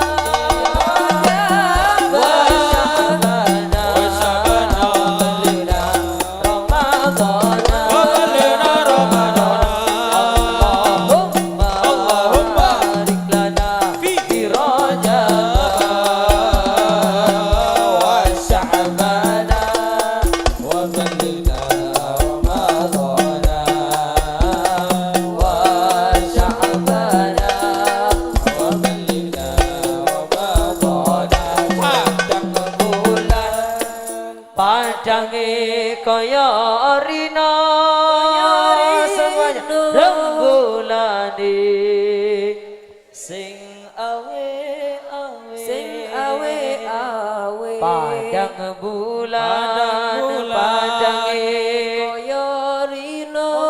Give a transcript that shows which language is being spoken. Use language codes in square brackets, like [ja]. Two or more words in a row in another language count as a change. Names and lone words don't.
[ar] وشعبان وبلغنا رمضان اللهم بارك لنا في رجب وشعبان وبلغنا رمضان وشعبان وبلغنا رمضان [jv] padange kaya rina semuanya rembulane sing awe padang bulan padange kaya rina